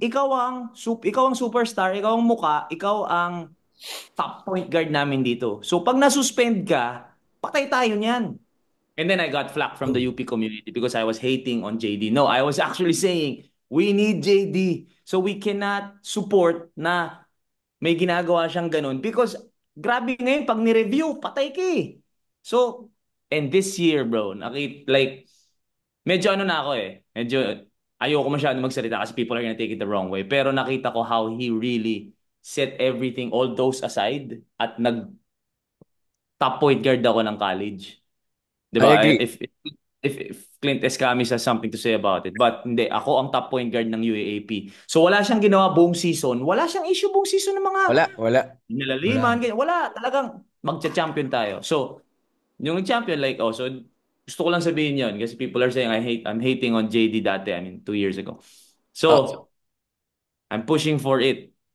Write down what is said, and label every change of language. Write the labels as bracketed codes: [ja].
[tl] Ikaw ang superstar, ikaw ang muka, ikaw ang top point guard namin dito. So pag nasuspend ka, patay tayo niyan. [en] And then I got flack from the UP community because I was hating on JD. No, I was actually saying, we need JD. So we cannot support [tl] na may ginagawa siyang ganun. Because grabe ngayon, pag ni-review, patay ka eh. [en] So, and this year, bro, like, [tl] medyo ano na ako eh. Medyo ayoko masyado magsalita kasi [en] people are gonna take it the wrong way. [tl] Pero nakita ko [en] how he really set everything, all those aside, at top point guard ako ng college. Diba? I agree. If Clint Escamis has something to say about it. [tl] But hindi, ako ang top point guard ng UAAP. So wala siyang ginawa buong season. Wala siyang issue buong season ng mga Wala. nilaliman. Wala. Talagang magcha-champion tayo. [en] So, yung champion, like, so [tl] gusto ko lang sabihin yun kasi [en] people are saying I'm hating on JD dati, 2 years ago. So, I'm pushing for it.